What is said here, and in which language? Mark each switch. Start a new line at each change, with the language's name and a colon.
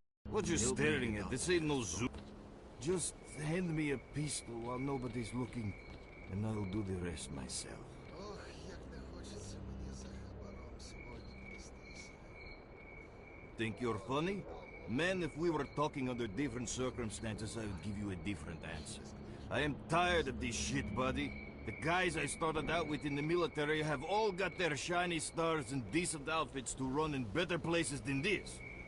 English: What you staring at? This ain't no zoo. Just hand me a pistol while nobody's looking, and I'll do the rest myself.
Ukrainian: Ох, як не хочеться мені за хабаром сьогодні нестися.
English: Think you're funny? Man, if we were talking under different circumstances, I would give you a different answer. I am tired of this shit, buddy. The guys I started out with in the military have all got their shiny stars and decent outfits to run in better places than this.